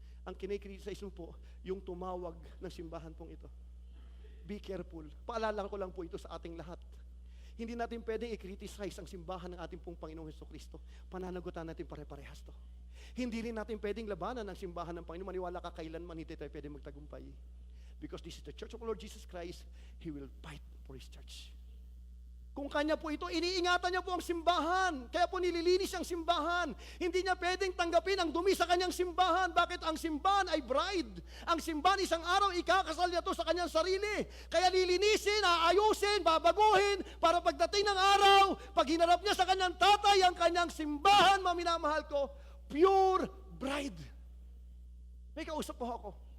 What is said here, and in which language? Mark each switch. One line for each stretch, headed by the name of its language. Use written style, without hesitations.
Filipino: Ang kinikriticize mo po, yung tumawag ng simbahan pong ito.
English: Be careful.
Filipino: Paalala ko lang po ito sa ating lahat. Hindi natin pwedeng i-criticize ang simbahan ng ating pong Panginoong Jesucristo. Pananagutan natin pare-parehas to. Hindi rin natin pwedeng labanan ang simbahan ng Panginoon. Maniwala ka, kailanman hindi tayo pwedeng magtagumpay.
English: Because this is the church of Lord Jesus Christ, He will fight for His church.
Filipino: Kung kanya po ito, iniingatan niya po ang simbahan. Kaya po nililinis ang simbahan. Hindi niya pwedeng tanggapin ang dumi sa kanyang simbahan. Bakit? Ang simbahan ay bride. Ang simbahan isang araw, ikakasal niya to sa kanyang sarili. Kaya lilinisin, aayusin, babaguhin, para pagdating ng araw, pag hinarap niya sa kanyang tatay, ang kanyang simbahan, maminamahal ko, pure bride. May kausap po ako.